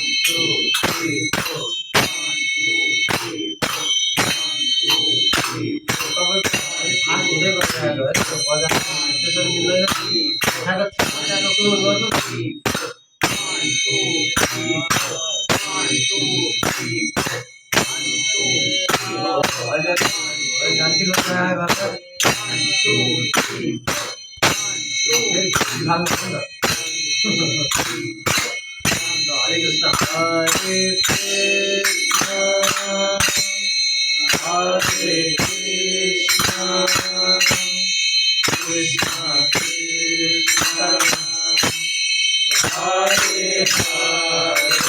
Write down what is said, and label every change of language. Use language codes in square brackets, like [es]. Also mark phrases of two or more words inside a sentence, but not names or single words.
[en] two, three, four. One, two, three, four. One, two, three, four. [ne] तपाईँ फास्ट हुँदै गइरहेको है त्यो बजार त्यसरी मिल्दैन उठाएको उठाएको क्लोज गर्नु [en] three, four. One, two, three, four. One, two, three, four. One, two, three, four. [ne] अहिले गान्ती लगाएर गर्दा [en] one, two, three, four. One, two, [ne] फेरि खानु पर्छ नि त हरे कृष्ण हरे कृष्ण हरे कृष्ण कृष्ण कृष्ण हरे हरे